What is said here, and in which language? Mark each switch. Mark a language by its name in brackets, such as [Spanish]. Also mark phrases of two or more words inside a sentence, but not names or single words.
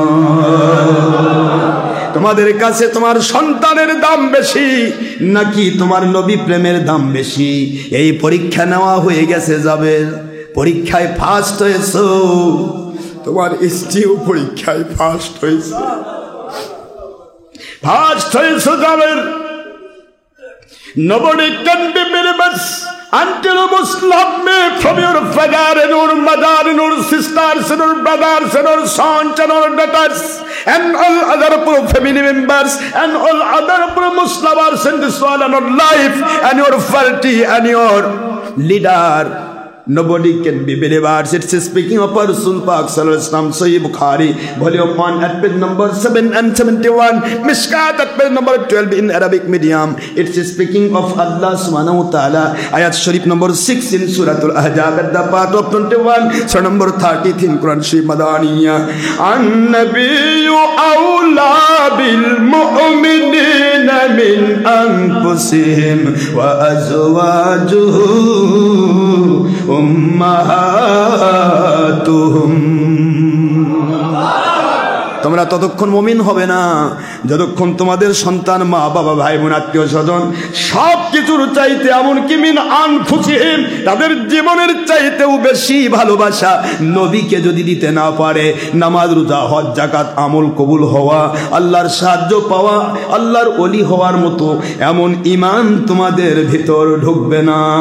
[Bangla] তোমাদের কাছে তোমার সন্তানের দাম বেশি নাকি তোমার নবী প্রেমের দাম বেশি, এই পরীক্ষা নেওয়া হয়ে গেছে। যাবে পরীক্ষায় ফার্স্ট হয়েছো, তোমার স্ত্রীও পরীক্ষায় ফার্স্ট হয়েছে। [English] যাবের nobody can be believers until you must love me from your father and your mother and your sisters and your brothers and your sons and your daughters and all other family members and all other Muslims in this world and your life and your party and your leader. Nobody can be believers. It's speaking of Rasul Pak [Arabic] صلى الله عليه وسلم, [English] Sahih Bukhari, volume 1 at page number 7 and 71, Mishkat at page number 12 in Arabic medium. It's speaking of Allah [Arabic] سبحانه وتعالى, [English] ayat Sharif number 6 in Surah Al-Ahzab at the part of 21, surah number 30 in Quran Sharif Madaniya. [Arabic] النبي أولى بالمؤمنين من أنفسهم وأزواجه أمهاتهم. [Bangla] তোমরা ততক্ষণ মুমিন হবে না যতক্ষণ তোমাদের সন্তান, মা বাবা, ভাই বোন, আত্মীয় স্বজন সব কিছুর চাইতে, এমনকি [Arabic] من أنفسهم, [Bangla] তাদের জীবনের চাইতেও বেশি ভালোবাসা নবীকে যদি দিতে না পারে, নামাজ, রোজা, হজ, যাকাত, আমল কবুল হওয়া, আল্লাহর সাহায্য পাওয়া, আল্লাহর ওলি হওয়ার মতো এমন ঈমান তোমাদের ভিতর ঢুকবে না।